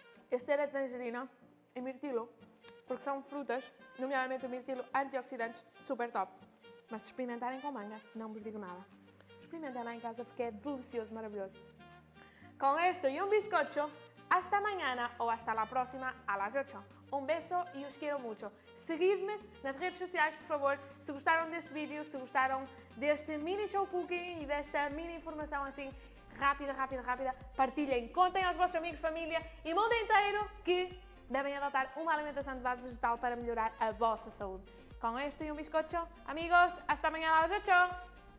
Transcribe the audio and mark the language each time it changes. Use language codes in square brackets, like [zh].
[pt] Este era tangerina e mirtilo, porque são frutas, nomeadamente o mirtilo, antioxidantes, super top. Mas se experimentarem com manga, não vos digo nada. Experimentem lá em casa porque é delicioso, maravilhoso. [es] Con esto y un bizcocho, hasta mañana o hasta la próxima a las 8. Un beso y os quiero mucho. [pt] Seguidme nas redes sociais, por favor, se gostaram deste vídeo, se gostaram deste mini show cooking e desta mini informação assim rápida, partilhem, contem aos vossos amigos, família e mundo inteiro que devem adotar uma alimentação de base vegetal para melhorar a vossa saúde. [es] Con esto y un bizcocho, amigos, hasta mañana a las 8.